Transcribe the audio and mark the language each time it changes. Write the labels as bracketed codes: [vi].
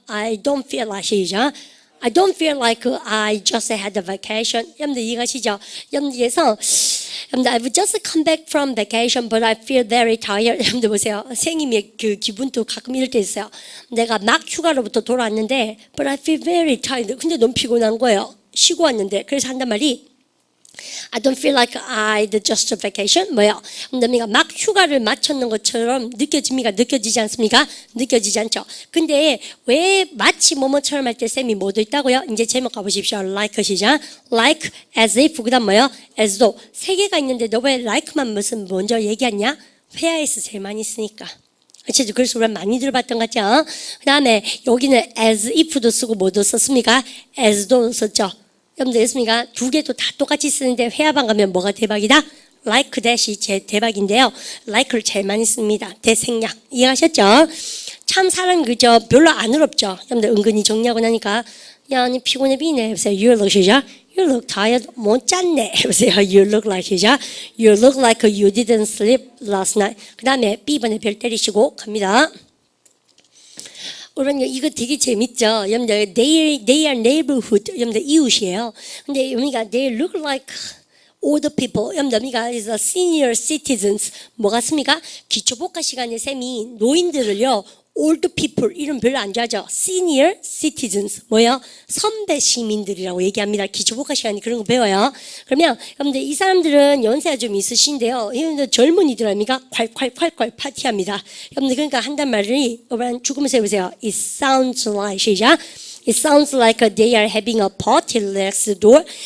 [en] I don't feel like 시죠. I don't feel like I just had a vacation. [ko] 여러분들 이해가시죠? 여러분들께서 [en] I've just come back from vacation, but I feel very tired. [ko] 여러분들 보세요. 선생님의 그 기분도 가끔 이럴 때 있어요. 내가 막 휴가로부터 돌아왔는데, [en] but I feel very tired. [ko] 근데 너무 피곤한 거예요. 쉬고 왔는데. 그래서 한단 말이 [en] I don't feel like I'd just vacation. [ko] 뭐요? 내가 막 휴가를 마쳤는 것처럼 느껴집니까? 느껴지지 않습니까? 느껴지지 않죠. 근데 왜 마치 뭐뭐처럼 할 때 쌤이 뭐도 있다고요? 이제 제목 가보십시오. like 시작. like, as if, 그 다음 뭐요? as though. 세 개가 있는데 너 왜 like만 무슨 먼저 얘기하냐? 회화에서 제일 많이 쓰니까. 그래서 우리가 많이 들어봤던 것 같죠? 그 다음에 여기는 as if도 쓰고 뭐도 썼습니까? as though 썼죠. 여러분들 됐습니까? 두 개도 다 똑같이 쓰는데 회화방 가면 뭐가 대박이다? like that이 제 대박인데요. like를 제일 많이 씁니다. 대생략. 이해하셨죠? 참 사람 그죠? 별로 안 어렵죠? 여러분들 은근히 정리하고 나니까 야, 니 피곤해 비네. 해보세요. You look 시작. [en] You look tired. [ko] 못 잤네. 해보세요. [en] You look like 시작. You look like you didn't sleep last night. [ko] 그 다음에 B번에 별 때리시고 갑니다. 여러분 이거 되게 재밌죠. 여러분들 [en] they are neighborhood. [ko] 여러분들 이웃이에요. 근데 여기가 [en] they look like older people. 여러분들 여기가 is a senior citizens. [ko] 뭐 같습니까? 기초복과 시간에 쌤이 노인들을요. old people 이름 별로 안 좋아하죠. senior citizens 뭐예요? 선배 시민들이라고 얘기합니다. 기초복과 시간에 그런 거 배워요. 그러면 여러분들 이 사람들은 연세가 좀 있으신데요. 여러분들 젊은이들 아닙니까? 콸콸콸콸 파티합니다. 여러분들 그러니까 한단 말이 여러분 죽으면서 해보세요. [en] It sounds like 시작. It sounds like they are having a party next door.